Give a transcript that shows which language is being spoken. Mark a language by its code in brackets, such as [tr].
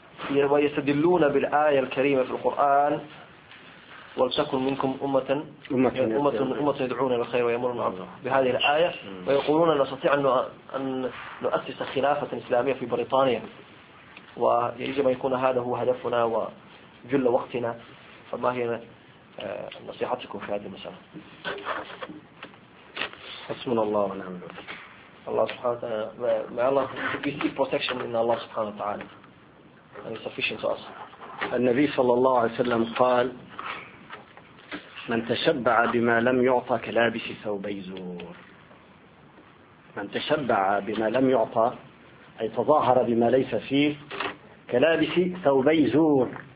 [ar] ويستدلون بالآية الكريمة في القرآن ولتكن منكم أمة يدعون إلى الخير ويأمرون بهذه الآية ويقولون نستطيع أن نؤسس خلافة إسلامية في بريطانيا ويجب أن يكون هذا هو هدفنا وجل وقتنا فما هي نصيحتكم في هذه المسألة؟ حسبنا الله ونعم الوكيل. الله سبحانه وتعالى [en] we seek protection in Allah [ar] سبحانه وتعالى [en] and it's sufficient to us. [ar] النبي صلى الله عليه وسلم قال من تشبع بما لم يعطى كلابس ثوب يزور. من تشبع بما لم يعطى أي تظاهر بما ليس فيه كلابس ثوب يزور.